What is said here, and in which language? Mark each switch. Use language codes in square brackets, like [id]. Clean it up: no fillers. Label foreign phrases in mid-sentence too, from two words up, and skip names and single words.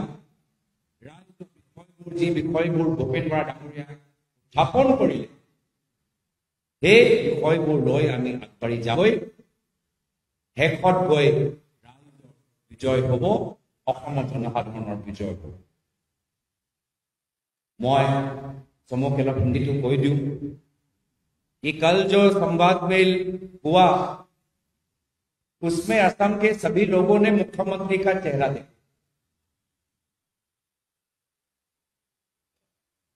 [as] ৰাইজৰ যি বিষয়বোৰ ভূপেন বৰা ডাঙৰীয়াই উত্থাপন কৰিলে, সেই বিষয়বোৰ লৈ আমি আগবাঢ়ি যাবই। শেষত গৈ ৰাইজৰ বিজয় হ'ব, অসমৰ জনসাধাৰণৰ বিজয় হ'ব। [hi] मैं समूह हिंदी तो कह दूं कि कल जो संवाद मेल हुआ उसमें असम के सभी लोगों ने मुख्यमंत्री का चेहरा देखा।